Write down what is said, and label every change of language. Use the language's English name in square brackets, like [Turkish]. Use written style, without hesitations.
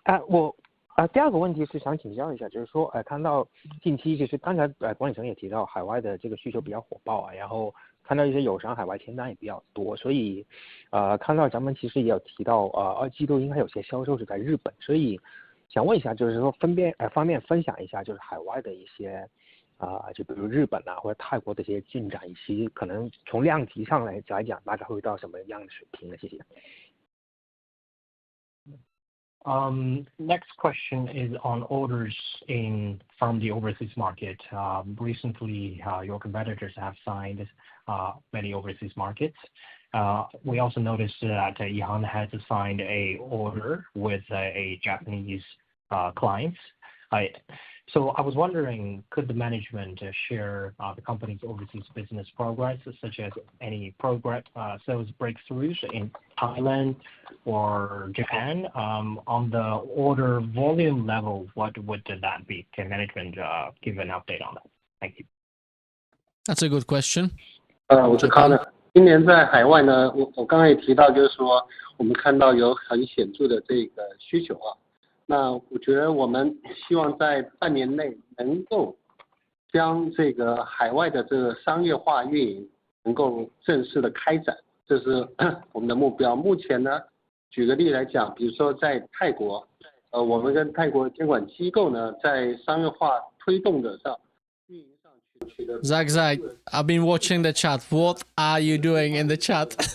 [Chinese] 我第二个问题是想请教一下，就是说看到近期其实刚才管理层也提到海外的这个需求比较火爆啊，然后看到一些友商海外签单也比较多，所以看到咱们其实也有提到二季度应该有些销售是在日本，所以想问一下，就是说方便分享一下就是海外的一些就比如日本或者泰国的一些进展，以及可能从量级上来讲大概会到什么样的水平呢？谢谢。 [English] Next question is on orders from the overseas market. Recently, your competitors have signed many overseas markets. We also noticed that EHang has signed an order with a Japanese client. So I was wondering, could the management share the company's overseas business progress, such as any sales breakthroughs in Thailand or Japan? On the order volume level, what would that be? Can management give an update on that? Thank you. That's a good question. [Chinese] 我是 Connor。今年在海外呢，我刚刚也提到，就是说我们看到有很显著的这个需求啊。那我觉得我们希望在半年内能够将这个海外的这个商业化运营能够正式的开展，这是我们的目标。目前呢，举个例来讲，比如说在泰国，我们跟泰国监管机构呢，在商业化推动的上，运营上取得。 [English] Zach, I've been watching the chat. What are you doing in the chat?